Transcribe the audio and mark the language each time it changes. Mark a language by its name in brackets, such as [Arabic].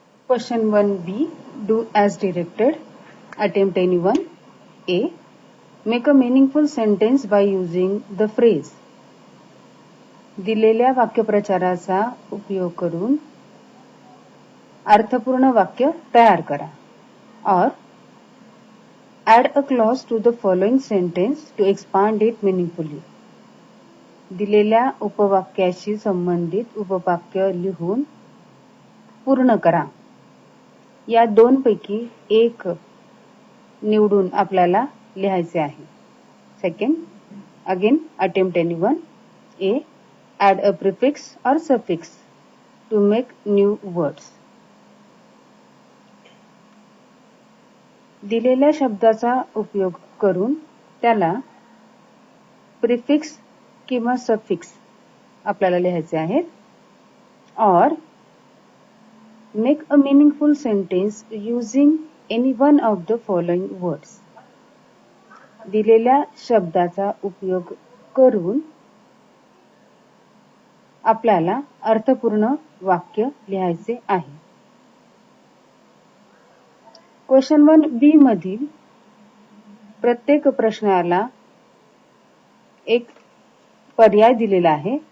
[English] Question 1B, do as directed. Attempt any one. A. Make a meaningful sentence by using the phrase. [Marathi] दिलेल्या वाक्यप्रचाराचा उपयोग करून अर्थपूर्ण वाक्य तयार करा. [English] Or add a clause to the following sentence to expand it meaningfully. [Marathi] दिलेल्या उपवाक्याशी संबंधित उपवाक्य लिहून पूर्ण करा. या दोनपैकी एक निवडून आपल्याला लिहायचे आहे. [English] Second, again attempt any one. A. Add a prefix और suffix to make new words. [Marathi] दिलेल्या शब्दाचा उपयोग करून त्याला प्रिफिक्स किंवा सफिक्स आपल्याला लिहायचे आहेत. [English] और make a meaningful sentence using any one of the following words. [Marathi] दिलेल्या शब्दाचा उपयोग करून आपल्याला अर्थपूर्ण वाक्य लिहायचे आहे. क्वेश्चन 1B मधील प्रत्येक प्रश्नाला एक पर्याय दिलेला आहे.